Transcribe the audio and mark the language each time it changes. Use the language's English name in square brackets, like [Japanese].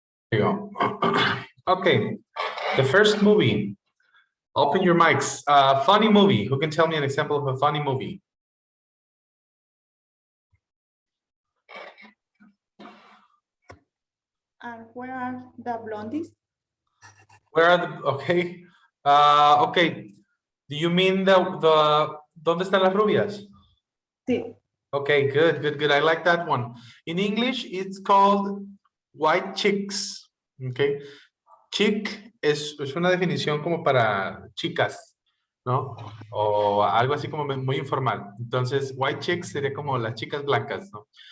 [English] There you go. Okay. The first movie. Open your mics. Funny movie. Who can tell me an example of a funny movie? And where are the blondies? Where are the okay? Okay. Do you mean the [Spanish] ¿Dónde están las rubias? Sí. [English] Okay, good, good, good. I like that one. In English, it's called white chicks. Okay. [Spanish] Chick es una definición como para chicas, ¿no? O algo así como muy informal. Entonces, white chicks sería como las chicas blancas, ¿no?